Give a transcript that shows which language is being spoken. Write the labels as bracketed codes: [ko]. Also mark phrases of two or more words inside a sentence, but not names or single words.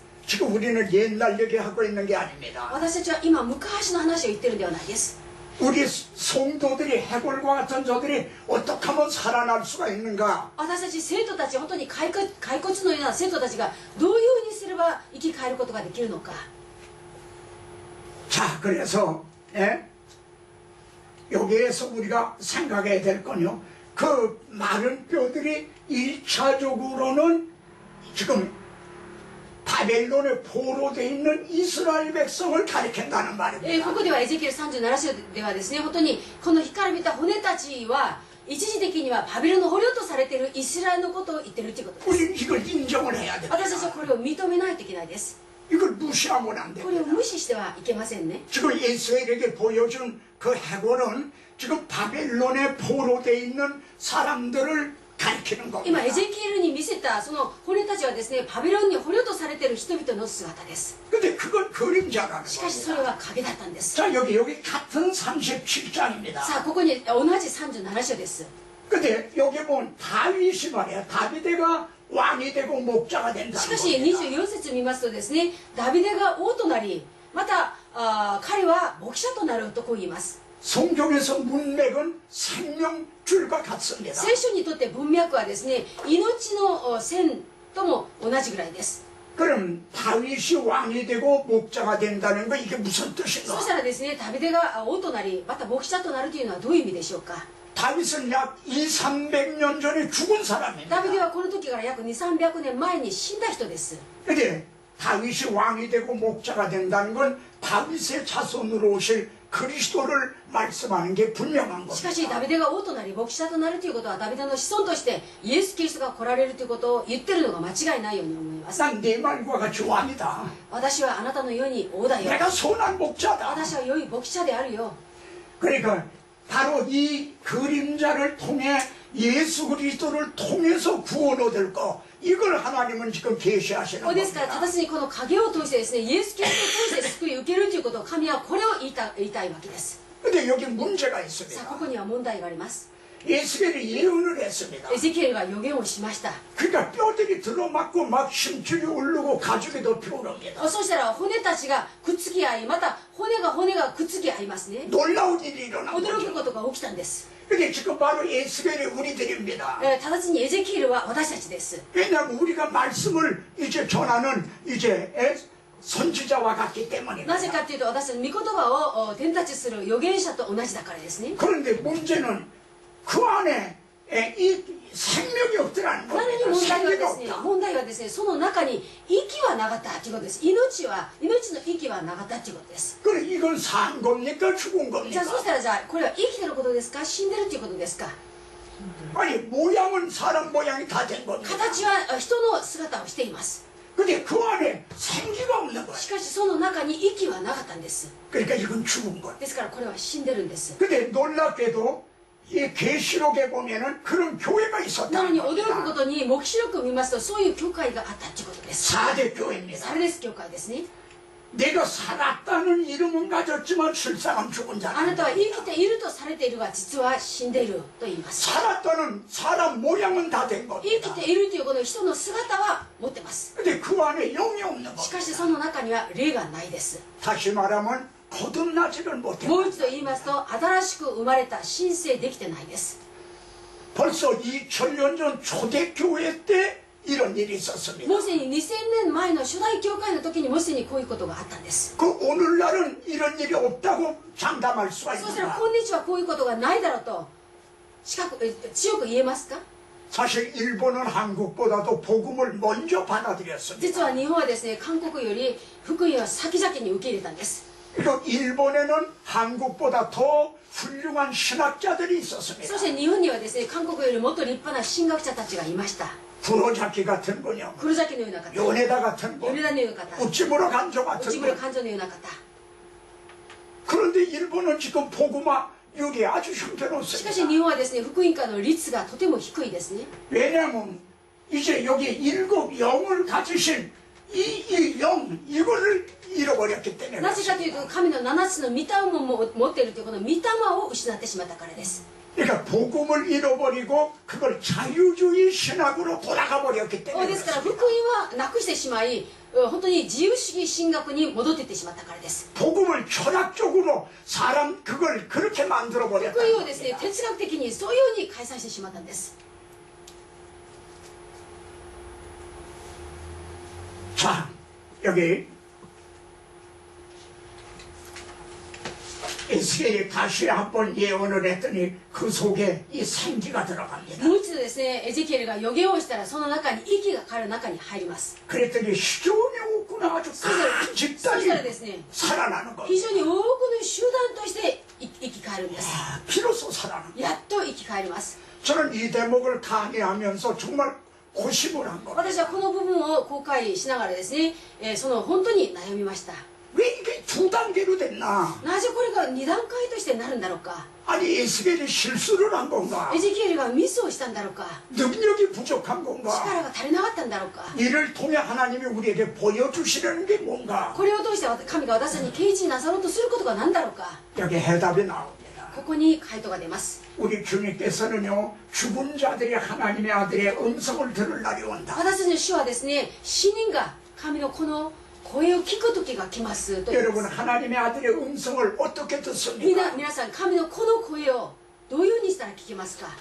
[ko] 지금 우리는 옛날 얘기하고 있는 게 아닙니다. [ja] 私たちは今昔の話を言ってるんではないです。 [ko] 우리 성도들이 해골과 같은 저들이 어떻게 하면 살아날 수가 있는가? [ja] 私たち生徒たち、本当に骸骨のような生徒たちがどういうふうにすれば生き返ることができるのか。 [ko] 자, 그래서 여기에서 우리가 생각해야 될 건요, 그 마른 뼈들이 1차적으로는 지금 바벨론의 포로되어 있는 이스라엘 백성을 가리킨다는 [ja] こ [ko] 말입니다. [ja] こではエゼキエル37章ではですね、本当にこの干からびた骨たちは一時的にはバビロンの捕虜とされているイスラエルのことを言ってるということです。 [ko] 우리는 이걸 인정을 해야 됩니다. [ja] 私たちはこれを認めないといけないです。 [ko] 이걸 무시하고는 안 [ja] これを [ko] 됩니다. [ja] 無視してはいけませんね。 [ko] 지금 에스겔에게 보여준 그 해골은 지금 바벨론에 포로되어 있는 사람들을 가리키는 [ja] 今 [ko] 겁니다. [ja] エゼキエルに見せたその骨たちはですね、バビロンに捕虜とされている人々の姿です。 [ko] 근데 그건 그림자라는 [ja] しかしそれ [ko] 겁니다. [ja] は影だったんです。 [ko] 자, 여기 같은 37장입니다. [ja] さあここに同じ37章です。 [ko] 근데 여기 보면 다윗이 말이야. 다비데가 왕이 되고 목자가 [ja] し [ko] 된다는 [ja] かし [ko] 겁니다. [ja] 24節見ますとですね、ダビデが王となり、また彼は牧者となるとこう言います。 [ko] 성경에서 문맥은 생명줄과 같습니다. [ja] 聖書にとって文脈はですね、命の線とも同じぐらいです。 [ko] 그럼 다윗이 왕이 되고 목자가 된다는 거 이게 무슨 [ja] そ [ko] 뜻인가? [ja] したらですね、ダビデが王となり、また牧者となるというのはどういう意味でしょうか。 [ko] 다윗은 약 200~300년 전에 죽은 [ja] ダ [ko] 사람입니다. [ja] ビデはこの時から約200~300年前に死んだ人です。 [ko] 근데 다윗이 왕이 되고 목자가 된다는 건 다윗의 자손으로 오실 그리스도를 말씀하는 게 분명한 [ja] しかしダ [ko] 겁니다. [ja] ビデが王となり牧者となるということはダビデの子孫としてイエス・キリストが来られるということを言ってるのが間違いないように思います。 [ko] 난 네 말과 같이 왕이다. [ja] 私はあなたのように王だよ。 [ko] 내가 선한 목자다. [ja] 私は良い牧者であるよ。 [ko] 그러니까 바로 이 그림자를 통해 예수 그리스도를 통해서 구원 얻을 거, 이걸 하나님은 지금 계시하시는 [ja] ですから [ko] 겁니다. [ja] 正しにこの影を通してですね、イエス・キリストを通して救い受けるということを神はこれを言いたいわけです。 [ko] 근데 여기 문제가 [ja] さあ [ko] 있습니다. [ja] ここには問題があります。 [ko] 에스겔이 예언을 했습니다. [ja] エゼキエルが予言をしました。 [ko] 그러니까 뼈들이 들어맞고 막 심줄이 오르고 가죽이 덮여 오릅니다. [ja] そうしたら骨たちがくっつき合い、また骨がくっつき合いますね。 [ko] 놀라운 일이 일어난 [ja] 驚く [ko] 거죠. [ja] ことが起きたんです。 [ko] 근데 지금 바로 에스겔이 우리들입니다. [ja] 直ちにエゼキエルは私たちです。 [ko] 왜냐하면 우리가 말씀을 이제 전하는 이제 선지자와 같기 [ja] なぜ [ko] 때문입니다. [ja] かというと私たち御言葉を伝達する預言者と同じだからですね。 [ko] 그런데 문제는 그 안에 이 생명이 없더라는 [ja] なのに [ko] 겁니다. [ja] 問題はで [ko] 생기가 [ja] すね、 [ko] 없다. [ja] 問題はですね、その中に息はなかったということです。命の息はなかったということです。 [ko] 그래 이건 산 겁니까 죽은 [ja] じゃあ [ko] 겁니까? [ja] そしたらじゃあこれは生きてることですか、死んでるということですか。 [ko] 아니 모양은 사람 모양이 다 된 겁니다. [ja] 形は人の姿をしています。 [ko] 근데 그 안에 생기가 없는 거예요. [ja] しかしその中に息はなかったんです。 [ko] 그러니까 이건 죽은 거예요. [ja] ですからこれは死んでるんです。 [ko] 근데 놀랍게도 이 계시록에 보면은 그런 교회가 [ja] なの [ko] 있었다는 [ja] に驚くこ [ko] 겁니다. [ja] とに黙示録を見ますとそういう教会があったということです。 [ko] 4대 교회입니다. [ja] サルデス教会ですね。 [ko] 내가 살았다는 이름은 가졌지만 실상은 죽은 [ja] あ [ko] 자다. [ja] なたは生きているとされているが実は死んでいると言います。 [ko] 살았다는 사람 모양은 다 된 [ja] 生 [ko] 겁니다. [ja] きているというこの人の姿は持ってます。 [ko] 근데 그 안에 영이 없는 [ja] しかし [ko] 겁니다. [ja] その中には霊がないです。 [ko] 다시 말하면 거듭나지를 못해. [ja] もう一度言いますと新しく生まれた新生できてないです。 [ko] 벌써 2000년 전 초대교회 때 이런 일이 있었습니다. [ja] もうすでに2000年前の初代教会の時にもうすでにこういうことがあったんです。 [ko] 그 오늘날은 이런 일이 없다고 장담할 수가 [ja] そうしたら [ko] 있는가? [ja] 今日はこういうことがないだろうと強く言えますか。 [ko] 사실 일본은 한국보다도 복음을 먼저 받아들였습니다. [ja] 実は日本はですね、韓国より福音は先々に受け入れたんです。 [ko] 그리고 일본에는 한국보다 더 훌륭한 신학자들이 [ja] そ [ko] 있었습니다. [ja] して日本にはですね、韓国よりもっと立派な神学者たちがいました。 [ko] 구로자키 같은 분요, [ja] 黒崎のような方、 [ko] 요네다 같은 분, [ja] 米田のような方、 [ko] 우찌무로 간조 [ja] 内 [ko] 같은 [ja] 村 [ko] 분. [ja] 勘定のような方。 [ko] 그런데 일본은 지금 복음화 여기 아주 [ja] しかし [ko] 형편없습니다. [ja] 日本はですね、福音化の率がとても低いですね。 [ko] 왜냐하면 이제 여기 일곱 영을 가지신 이 영 이거를 잃어버렸기 때문에 [ja] なぜかというと、 [ko] 그렇습니다. [ja] 神の7つの御霊も持っているというこの御霊を失ってしまったからです。 [ko] 그러니까 복음을 잃어버리고 그걸 자유주의 신학으로 돌아가 버렸기 [ja] で [ko] 때문에 [ja] すから福 [ko] 그렇습니다. [ja] 音はなくしてしまい、本当に自由主義神学に戻っていってしまったからです。 [ko] 복음을 철학적으로 사람 그걸 그렇게 만들어 [ja] 福音 [ko] 버렸다는 [ja] をですね、 [ko] 겁니다. [ja] 哲学的にそういうように開催してしまったんです。 [ko] 자, 여기 에스겔이 다시 한번 예언을 했더니 그 속에 이 생기가 들어갑니다. [ja] もう一度ですねエゼキエルが予言をしたらその中に息が彼の中に入ります。 [ko] 그랬더니 시온에 오구나 아주 [ja] そしたら [ko] 큰 [ja] そ [ko] 집단이 [ja] したらですね [ko] 살아나는 것. [ja] 非常に多くの集団として生き返るんです。 [ko] 아, 비로소 살아나는 것. [ja] やっと生き返ります。 [ko] 저는 이 대목을 강의하면서 정말 고심을 한 겁니다. [ja] 私はこの部分を公開しながらですね、その本当に悩みました。 [ko] 왜 이게 두 단계로 됐나? [ja] なぜこれが2段階としてなるんだろうか。 [ko] 아니 에스겔이 실수를 한 건가? [ja] エゼキエルがミスをしたんだろうか。 [ko] 능력이 부족한 건가? [ja] 力が足りなかったんだろうか。 [ko] 이를 통해 하나님이 우리에게 보여주시려는 게 뭔가? [ja] これを通して神が私たちに啓示なさろうとすることが何だろうか。 [ko] 여기 해답이 나옵니다. [ja] ここに回答が出ます。 [ko] 우리 주님께서는요 죽은 자들이 하나님의 아들의 음성을 들을 날이 온다. [ja] 私たちの主はですね、死人が神のこの声を聞く時が来ますと言いま [ko] 여러분 [ja] す。 [ko] 하나님의 아들의 음성을 어떻게 듣습니까? [ja] 皆さん神のこの声をどういうふうにしたら聞けますか。